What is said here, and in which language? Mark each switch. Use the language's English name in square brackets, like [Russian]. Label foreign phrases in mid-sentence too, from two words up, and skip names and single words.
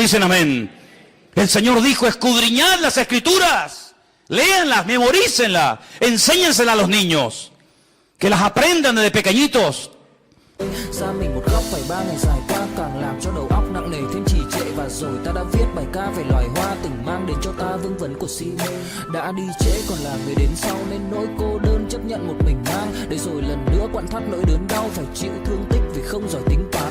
[Spanish] ¿Cuántos dicen amén? El Señor dijo, escudriñad las Escrituras, léanlas, memorícenlas, enséñenselas a los niños, que las aprendan desde pequeñitos. [Vietnamese] Ra mình một góc phải 3 ngày dài qua càng làm cho đầu óc nặng nề thêm trì trệ, và rồi ta đã viết bài ca về loài hoa từng mang đến cho ta vương vấn của si mê. Đã đi trễ còn là người đến sau nên nỗi cô đơn chấp nhận một mình mang, để rồi lần nữa quặn thắt nỗi đớn đau phải chịu thương tích vì không giỏi tính toán.